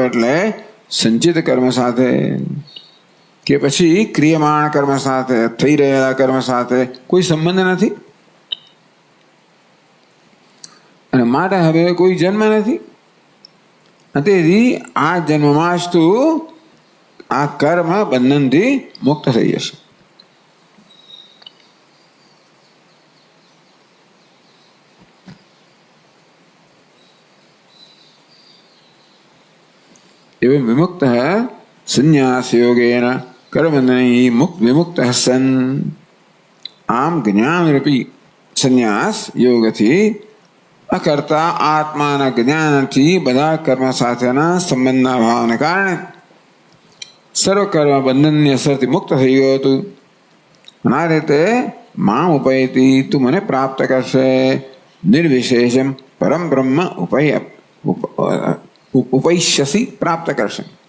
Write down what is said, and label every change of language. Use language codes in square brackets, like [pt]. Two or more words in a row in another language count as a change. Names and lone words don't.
[gu] એટલે સંચિત કર્મ સાથે કે પછી ક્રિયમાણ કર્મ સાથે, થઈ રહેલા કર્મ સાથે કોઈ સંબંધ નથી. અને માટે હવે કોઈ જન્મ નથી. તેથી આ જન્મમાં જ તું આ કર્મ બંધનથી મુક્ત થઈ જશે. [sa] एवं विमुक्त संन्यास योगेन कर्मबंधनैः विमुक्त सन [gu] આમ જ્ઞાન રૂપી સંન્યાસ योगથી અકર્તા આત્માના જ્ઞાનથી બધા કર્મ સાથેના સંબંધના ભાવને કારણે સર્વ કર્મ બંધનની અસરથી મુક્ત થઈ ગયો હતું. આ રીતે [sa] મામ ઉપયતી [gu] તું મને પ્રાપ્ત કરશે [sa] નિર્વિશેષમ પરમ બ્રહ્મ ઉપૈષ્યસી [gu] પ્રાપ્ત કરશે.